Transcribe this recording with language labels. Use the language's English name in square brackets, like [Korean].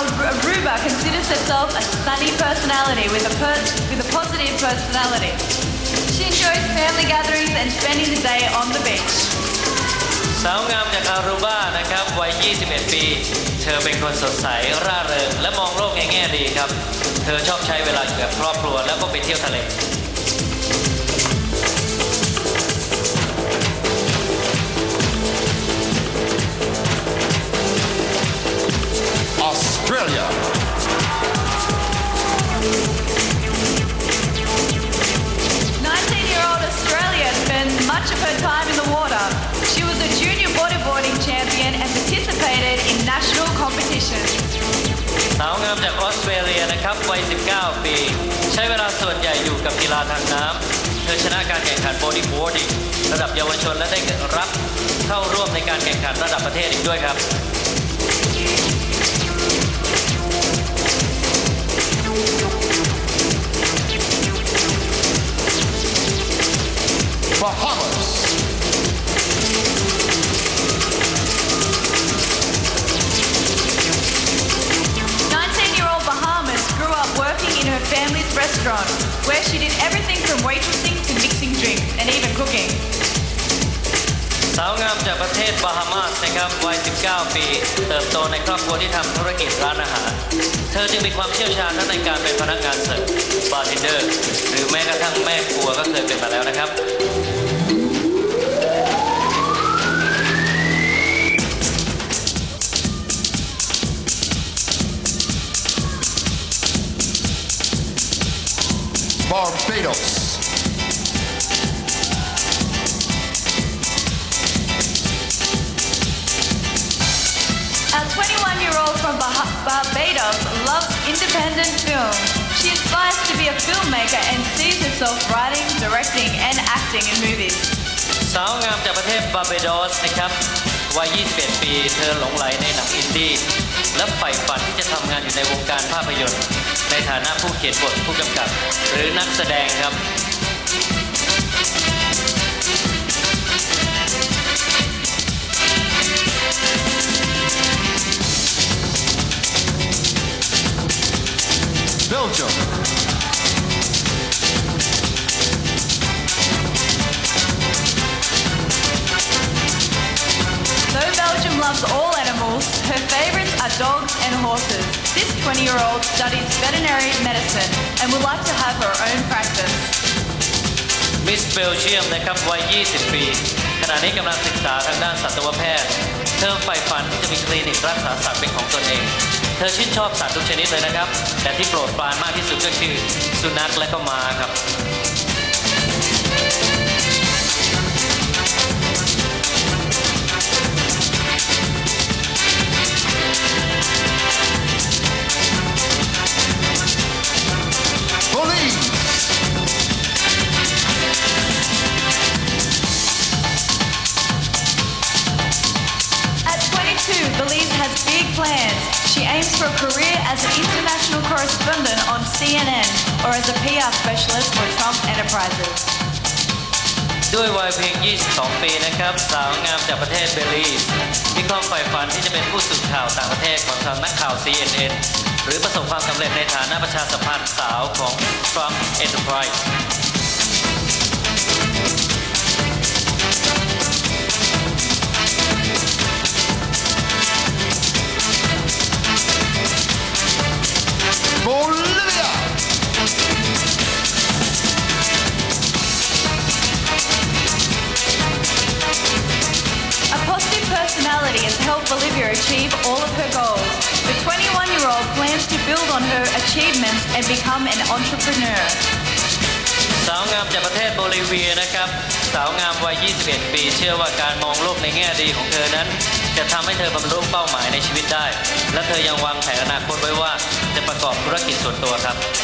[English] Aruba considers herself a sunny personality with a positive personality. She enjoys family gatherings and spending the day on the beach. [Thai] สาวงามจากอารูบานะครับวัย 21 ปี เธอเป็นคนสดใสร่าเริงและมองโลกในแง่ดีครับ เธอชอบใช้เวลาอยู่กับครอบครัวแล้วก็ไปเที่ยวทะเล [English] Australia. 19-year-old Australia spends much of her time in the water. She was a junior bodyboarding champion and participated in national competitions. [Thai] สาวงามจากออสเตรเลียนะครับวัย 19 ปี ใช้เวลาส่วนใหญ่อยู่กับกีฬาทางน้ำ เธอชนะการแข่งขันบอดี้บอร์ดิ้งระดับเยาวชนและได้รับเข้าร่วมในการแข่งขันระดับประเทศอีกด้วยครับ [English] Bahamas. 19-year-old Bahamas grew up working in her family's restaurant, where she did everything from waitressing to mixing drinks and even cooking. [Thai] สาวงามจากประเทศบาฮามาสนะครับวัย 19 ปี เติบโตในครอบครัวที่ทำธุรกิจร้านอาหาร เธอจึงมีความเชี่ยวชาญทั้งในการเป็นพนักงานเสิร์ฟ บาร์เทนเดอร์ หรือแม้กระทั่งแม่ครัวก็เคยเป็นมาแล้วนะครับ [English] Barbados. A 21-year-old from Barbados loves independent film. She aspires to be a filmmaker and sees herself writing, directing, and acting in movies. [Thai] สาวงามจากประเทศบาร์เบโดสนะครับวัย 21 ปี เธอหลงไหลในหนังอินดี้และใฝ่ฝันที่จะทำงานอยู่ในวงการภาพยนตร์ ในฐานะผู้เขียนบทผู้กำกับ หรือนักแสดงครับ [English] Belgium. Though Belgium loves all animals, her favorites are dogs and horses. This 20-year-old studies veterinary medicine and would like to have her own practice. [Thai] มิสเบลเยียมนะครับวัย 20 ปี ขณะนี้กำลังศึกษาทางด้านสัตวแพทย์ เธอใฝ่ฝันที่จะมีคลินิกรักษาสัตว์เป็นของตนเอง เธอชื่นชอบสัตว์ทุกชนิดเลยนะครับ แต่ที่โปรดปรานมากที่สุดก็คือสุนัขและก็ม้าครับ [English] Belize. At 22, Belize has big plans. She aims for a career as an international correspondent on CNN or as a PR specialist for Trump Enterprises. [Thai] ด้วยวัยเพียง 22 ปีนะครับ สาวงามจากประเทศเบลีสมีความใฝ่ฝันที่จะเป็นผู้สื่อข่าวต่างประเทศของสำนักข่าว CNN หรือประสบความสำเร็จในฐานะประชาสัมพันธ์สาวของ Trump Enterprise [English] Bolivia. A positive personality has helped Bolivia achieve all of her goals. The 21-year-old plans build on her achievements and become an entrepreneur. [Thai] สาวงามจากประเทศโบลิเวียนะครับสาวงามวัย 21 ปีเชื่อว่าการมองโลกในแง่ดีของเธอนั้นจะทำให้เธอบรรลุเป้าหมายในชีวิตได้และเธอยังวางแผนอนาคตไว้ว่าจะประกอบธุรกิจส่วนตัวครับ